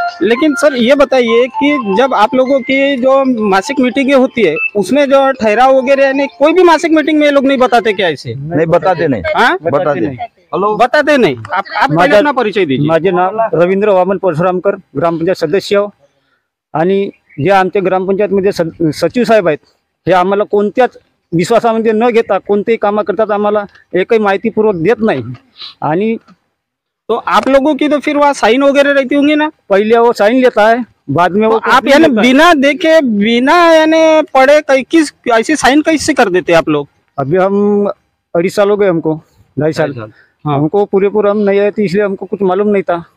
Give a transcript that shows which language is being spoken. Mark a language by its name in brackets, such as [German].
[Hindi] लेकिन सर ये बताइए कि जब आप लोगों की जो मासिक मीटिंगें होती है उसमें जो ठहराव वगैरह यानी कोई भी मासिक मीटिंग में ये लोग नहीं बताते क्या? ऐसे नहीं बताते नहीं। बताते नहीं। हेलो, बताते नहीं। आप पहले अपना परिचय दीजिए। [Marathi] माझे नाव रवींद्र वामन परशुरामकर, ग्रामपंचायत सदस्य। आणि जे आमच्या ग्रामपंचायतमध्ये सचिव साहेब आहेत, हे आम्हाला कोणत्याच विश्वासामध्ये न घेता कोणतेही कामं करतात आम्हाला एकही माहितीपूर्वक देत नाही। आणि [Hindi] तो आप लोगों की तो फिर वहाँ साइन वगैरह रहती होंगी ना? पहले वो साइन लेता है, बाद में वो आप यानी बिना देखे बिना यानी पढ़े किस ऐसी साइन कैसे कर देते आप लोग? अभी हम 2.5 साल हो गए हमको, 2.5 साल। हाँ, हमको पूरा हम नहीं आए थे, इसलिए हमको कुछ मालूम नहीं था।